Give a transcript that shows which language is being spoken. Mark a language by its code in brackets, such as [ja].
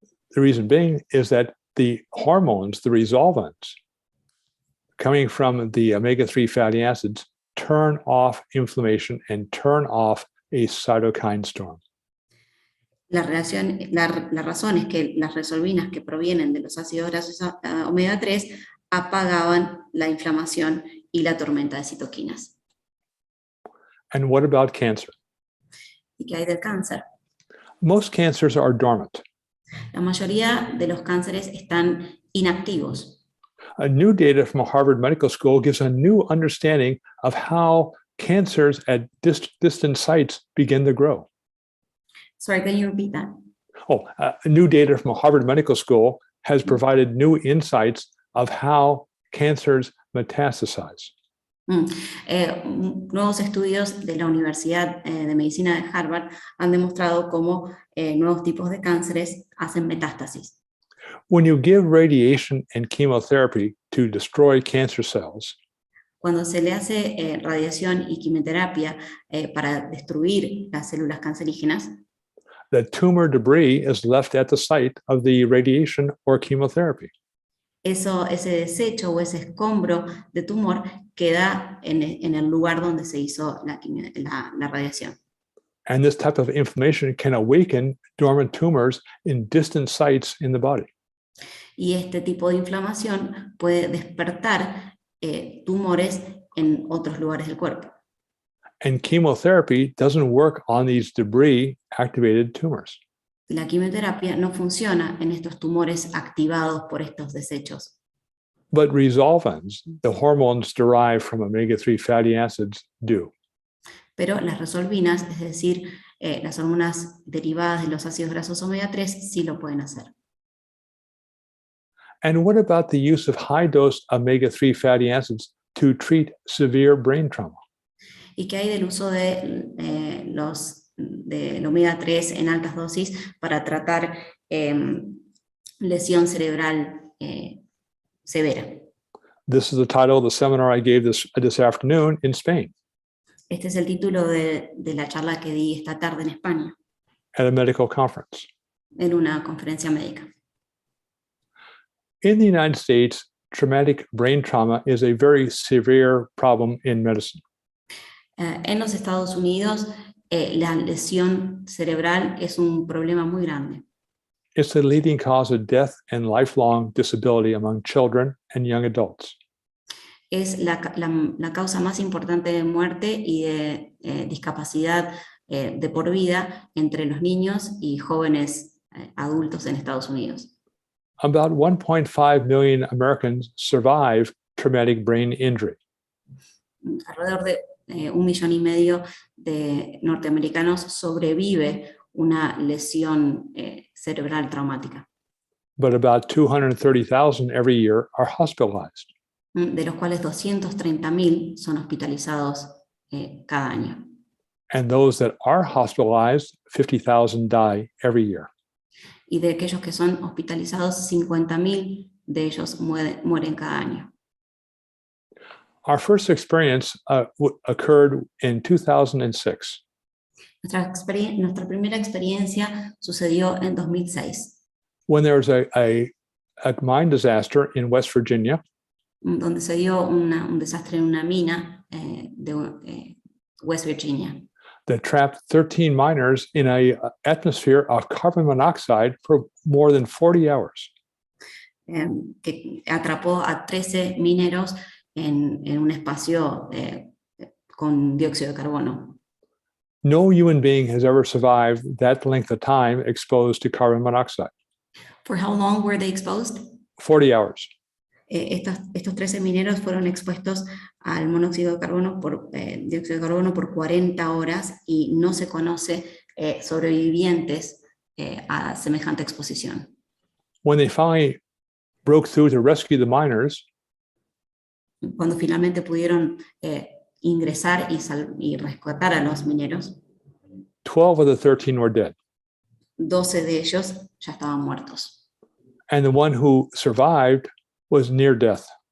[en] the reason being is that the hormones, the resolvins, coming from the omega-3 fatty acids, turn off inflammation and turn off a cytokine storm. [es] La razón es que las resolvinas que provienen de los ácidos grasos omega 3 apagaban la inflamación y la tormenta de citoquinas. [en] And what about cancer? [es] ¿Y qué hay del cáncer? [en] Most cancers are dormant. [es] La mayoría de los cánceres están inactivos. [en] A new data from Harvard Medical School gives a new understanding of how cancers at distant sites begin to grow. Sorry, can you repeat that? New data from Harvard Medical School has provided new insights of how cancers metastasize. [es] Nuevos estudios de la Universidad de Medicina de Harvard han demostrado cómo nuevos tipos de cánceres hacen metástasis. [en] When you give radiation and chemotherapy to destroy cancer cells, [es] cuando se le hace radiación y quimioterapia para destruir las células cancerígenas, [en] the tumor debris is left at the site of the radiation or chemotherapy. [es] Ese desecho o ese escombro de tumor queda en el lugar donde se hizo la radiación. [en] And this type of inflammation can awaken dormant tumors in distant sites in the body. [es] Y este tipo de inflamación puede despertar tumores en otros lugares del cuerpo. [en] And chemotherapy doesn't work on these debris-activated tumors. [es] La quimioterapia no funciona en estos tumores activados por estos desechos. [en] But resolvins, the hormones derived from omega-3 fatty acids, do. [es] Pero las resolvinas, es decir, las hormonas derivadas de los ácidos grasos omega 3, sí lo pueden hacer. [en] And what about the use of high-dose omega-3 fatty acids to treat severe brain trauma? [es] ¿Y qué hay del uso del omega 3 en altas dosis para tratar lesión cerebral severa? [en] This is the title of the seminar I gave this afternoon in Spain. [es] Este es el título de la charla que di esta tarde en España, [en] at a medical conference. [es] en una conferencia médica. [en] In the United States, traumatic brain trauma is a very severe problem in medicine. [es] En los Estados Unidos, la lesión cerebral es un problema muy grande. [en] It's the leading cause of death and lifelong disability among children and young adults. [es] Es la causa más importante de muerte y de discapacidad de por vida entre los niños y jóvenes adultos en Estados Unidos. [en] About 1.5 million Americans survive traumatic brain injury. [es] Alrededor de 1,5 millones de norteamericanos sobrevive una lesión cerebral traumática. [en] But about 230,000 every year are hospitalized. [es] De los cuales 230,000 son hospitalizados cada año. [en] And those that are hospitalized, 50,000 die every year. [es] Y de aquellos que son hospitalizados, 50,000 de ellos mueren cada año. [en] Our first experience occurred in 2006. [es] Nuestra primera experiencia sucedió en 2006. [en] When there was a mine disaster in West Virginia. [es] Donde se dio un desastre en una mina de West Virginia. [en] That trapped 13 miners in an atmosphere of carbon monoxide for more than 40 hours. [es] Que atrapó a 13 mineros en un espacio con dióxido de carbono. [en] No human being has ever survived that length of time exposed to carbon monoxide. For how long were they exposed? 40 hours. [es] Estos 13 mineros fueron expuestos al monóxido de carbono dióxido de carbono por 40 horas y no se conoce sobrevivientes a semejante exposición. [en] When they finally broke through to rescue the miners, [es] cuando finalmente pudieron ingresar y rescatar a los mineros, [en] 12 of the 13 were dead. [es] 12 de ellos ya estaban muertos. [en] And the one who survived was near death.